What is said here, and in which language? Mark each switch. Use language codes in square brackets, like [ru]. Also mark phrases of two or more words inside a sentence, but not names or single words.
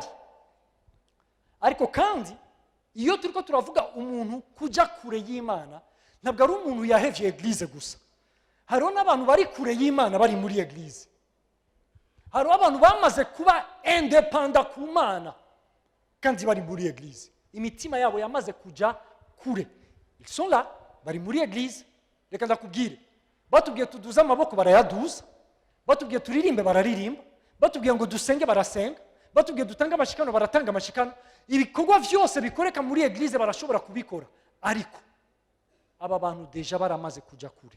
[rn] Ariko kandi iyo turiko turavuga umuntu kuja kure y'Imana, ntabwo ari umuntu yahevye eglise gusa. Hariho n'abantu bari kure y'Imana bari muri eglise. Hariho abantu bamaze kuba independant ku Mana kandi bari muri eglise. Imitima yabo yamaze kuja kure. [fr] Ils sont là, [rn] bari muri eglise. Reka ndakubwire, batubwiye tuduza amaboko barayaduza, batubwiye turirimbe bararirimba, batubwiye ngo dusenge barasenga, batubwiye dutanga amashikano baratanga amashikano. Ibikorwa vyose bikoreka muri eglise barashobora kubikora. Ariko aba bantu deja baramaze kuja kure.